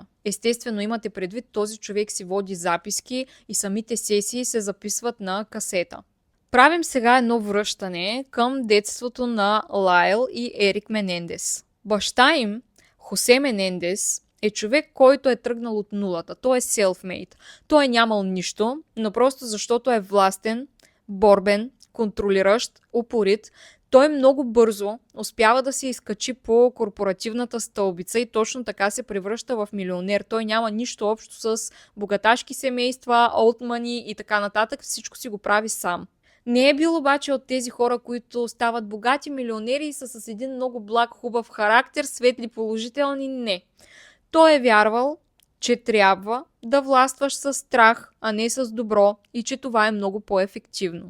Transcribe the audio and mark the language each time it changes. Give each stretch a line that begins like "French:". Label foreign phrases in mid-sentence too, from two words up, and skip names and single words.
Bulgarian: Естествено, имате предвид, този човек си води записки и самите сесии се записват на касета. Правим сега едно връщане към детството на Лайл и Ерик Менендес. Баща им, Хосе Менендес, е човек, който е тръгнал от нулата. Той е self-made. Той е нямал нищо, но просто защото е властен, борбен, контролиращ, упорит, той много бързо успява да се изкачи по корпоративната стълбица и точно така се превръща в милионер. Той няма нищо общо с богаташки семейства,
English: old money
Bulgarian: и така нататък. Всичко си го прави сам. Не е бил обаче от тези хора, които стават богати милионери и са с един много благ, хубав характер, светли, положителни. Не. Той е вярвал, че трябва да властваш с страх, а не с добро и че това е много по-ефективно.